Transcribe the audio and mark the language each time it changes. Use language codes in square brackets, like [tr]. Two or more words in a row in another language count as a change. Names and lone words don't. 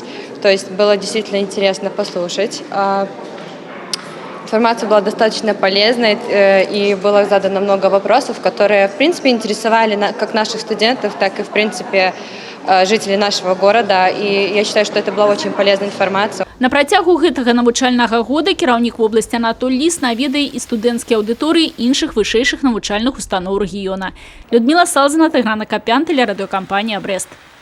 [ru] То есть было действительно интересно послушать. Информация была достаточно полезной и было задано много вопросов, которые, в принципе, интересовали как наших студентов, так и, в принципе, жителей нашего города, и я считаю, что это была очень полезная информация. [be] На працягу гэтага навучальнага года кіраўнік вобласці Анатоль Ліс наведае і студэнцкія аўдыторыі іншых вышэйшых навучальных устаноў рэгіёна. [ru] Людмила Салзина, Тайгран Акопян, телерадиокомпания «Брест».